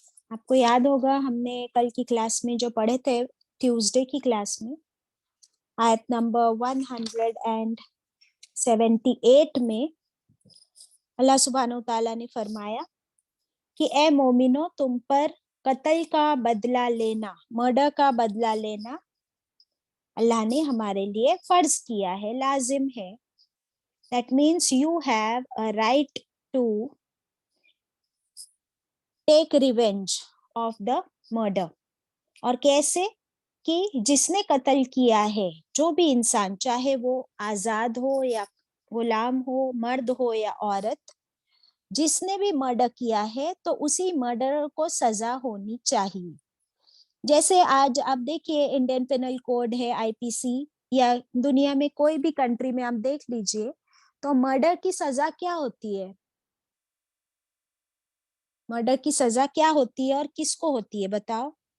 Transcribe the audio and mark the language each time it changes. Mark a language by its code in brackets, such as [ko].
[ur] آپ کو یاد ہوگا ہم نے کل کی کلاس میں جو پڑھے تھے، ٹیوزڈے کی کلاس میں، آیت نمبر 178 میں اللہ سبحانہ و تعالیٰ نے فرمایا کہ اے مومنو، تم پر قتل کا بدلہ لینا، مرڈر کا بدلہ لینا اللہ نے ہمارے لیے فرض کیا ہے، لازم ہے. [en] That means you have a right to take revenge of the murder. [ur] اور کیسے؟ کہ جس نے قتل کیا ہے، جو بھی انسان، چاہے وہ آزاد ہو یا غلام ہو، مرد ہو یا عورت، جس نے بھی مرڈر کیا ہے تو اسی مرڈر کو سزا ہونی چاہیے. جیسے آج آپ دیکھیے انڈین پینل کوڈ ہے، IPC، یا دنیا میں کوئی بھی کنٹری میں آپ دیکھ لیجئے تو مرڈر کی سزا کیا ہوتی ہے؟ مرڈر کی سزا کیا ہوتی ہے اور کس کو ہوتی ہے؟ بتاؤ.